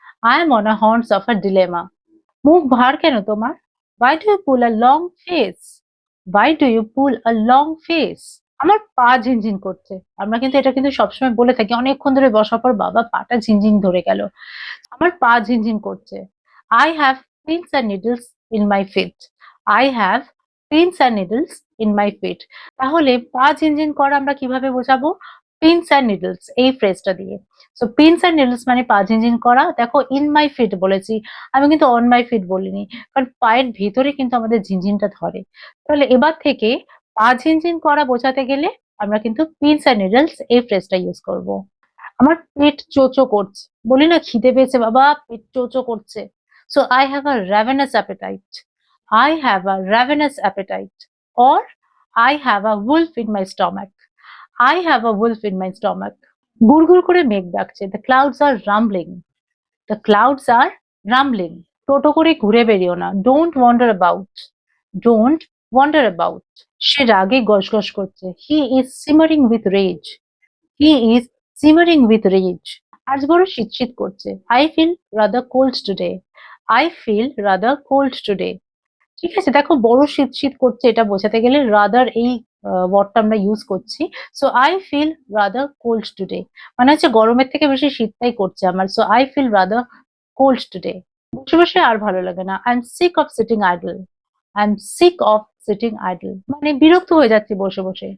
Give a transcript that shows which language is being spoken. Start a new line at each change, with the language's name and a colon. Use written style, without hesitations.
English: I am on a horns of a dilemma.
Bangla: মুখ ভার কেন তোমার?
English: Why do you pull a long face? Why do you pull a long face?
Bangla: আমার পা ঝিনঝিন করছে। আমরা কিন্তু এটা কিন্তু সবসময় বলে থাকি, অনেকক্ষণ ধরে বসার পর বাবা পাটা ঝিনঝিন ধরে গেল। আমার পা ঝিনঝিন করছে।
English: I have pins and needles in my feet. I have pins and needles in my feet.
Bangla: তাহলে পা ঝিনঝিন করা আমরা কিভাবে বোঝাবো? পিনস অ্যান্ড নিডলস এই ফ্রেজটা দিয়ে। সো পিনস অ্যান্ড নিডলস মানে পা ঝিনঝিন করা। দেখো,
English: in my feet
Bangla: বলেছি, আমি কিন্তু
English: on my feet
Bangla: বলিনি, কারণ পায়ের ভিতরে কিন্তু আমাদের ঝিনঝিনটা ধরে। তাহলে এবার থেকে পা ঝিনঝিন করা বোঝাতে গেলে আমরা কিন্তু পিনস অ্যান্ড নিডলস এই ফ্রেজটা ইউজ করব। আমার পেট চোচো করছে। বলি না, খিদে পেয়েছে বাবা, পেট চোচো করছে।
English: So I have a ravenous appetite. I have a ravenous appetite. Or I have a wolf in my stomach. I have a wolf in my stomach.
Bangla: গুড়গুড় করে মেঘ ডাকছে।
English: The clouds are rumbling. The clouds are rumbling.
Bangla: টোটো করে ঘুরে বেরিও না।
English: Don't wander about. Don't wander about.
Bangla: সে রাগে গসগস করছে।
English: He is simmering with rage. He is simmering with rage.
Bangla: আজ বড় শীত করছে।
English: I feel rather cold today. I feel rather cold today.
Bangla: ঠিক আছে, দেখো, বড় শীত করছে এটা বোঝাতে গেলে রাদার এই ওয়ার্ডটা আমরা ইউজ করছি।
English: so I feel rather cold today
Bangla: মানে হচ্ছে গরমের থেকে বেশি শীতটাই করছে আমার।
English: So I feel rather cold today.
Bangla: বসে বসে আর ভালো লাগে না।
English: I am sick of sitting idle. I am sick of sitting idle
Bangla: মানে বিরক্ত হয়ে যাচ্ছি বসে বসে।